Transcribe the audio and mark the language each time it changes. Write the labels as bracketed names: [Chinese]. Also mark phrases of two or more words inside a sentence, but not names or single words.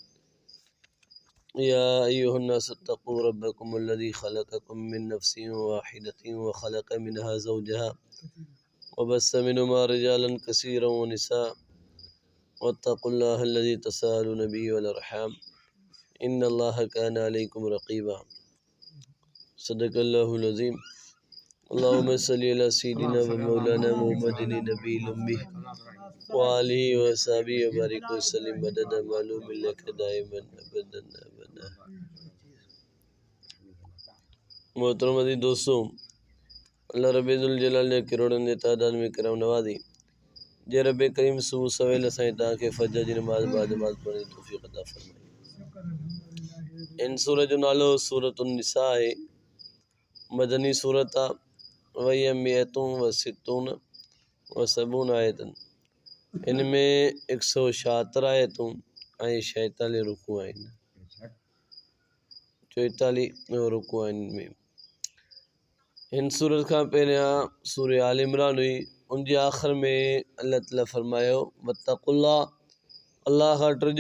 [Arabic] يا أيها الناس اتقوا ربكم الذي خلقكم من نفس واحدة وخلق منها زوجها وبث منهما رجالا كثيرا ونساء واتقوا الله الذي تساءلون به والأرحام إن الله كان عليكم رقيبا. صدق الله العظيم. اللهم صل على سيدنا ومولانا محمد النبي الأمي وآله وصحبه وبارك وسلم مدد معلوم لك دائما أبدا أبدا. [Sindhi] मोहतरम अज़ीज़ दोस्तों, अल्लाह रब्बे ज़ुल जलाल ने करोड़न जे तादाद में करम नवाज़ी। जे रब्बे करीम सुबह सवेल असां तव्हांखे फजर जी नमाज़ बाद नमाज़ पढ़ण जी तौफ़ीक़ अता फ़रमाई। इन सूरत जो नालो सूरतुन निसा आहे। मदनी सूरत आहे। [Arabic] وهي مئة و ستون و سبعون آية. [Sindhi] इन में 176 आयतूं ऐं 46 रुकू आहिनि। 44 रुकू आहिनि इनमें। इन सूरत खां पहिरियां सूरह आल इमरान हुई। उनजे आख़िर में अल्लाह ताला फरमायो वत्तक़ुल्लाह, अल्लाह खां डरिजो।